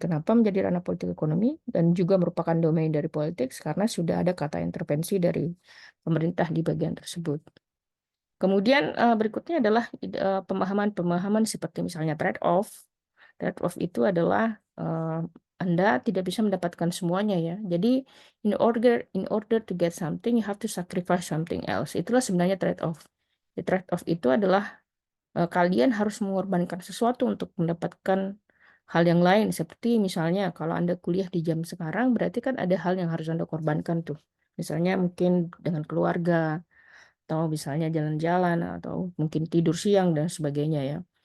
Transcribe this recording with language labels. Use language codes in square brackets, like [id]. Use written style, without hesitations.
[id] Kenapa menjadi ranah politik ekonomi dan juga merupakan domain dari politik? Karena sudah ada kata intervensi dari pemerintah di bagian tersebut. Kemudian, berikutnya adalah pemahaman-pemahaman seperti misalnya trade off. Trade off itu adalah, Anda tidak bisa mendapatkan semuanya ya. Jadi [en] in order to get something, you have to sacrifice something else. [id] Itulah sebenarnya trade off. [en] The [id] trade off itu adalah, kalian harus mengorbankan sesuatu untuk mendapatkan hal yang lain. Seperti misalnya kalau Anda kuliah di jam sekarang, berarti kan ada hal yang harus Anda korbankan tuh. Misalnya mungkin dengan keluarga, atau misalnya jalan-jalan, atau mungkin tidur siang dan sebagainya ya.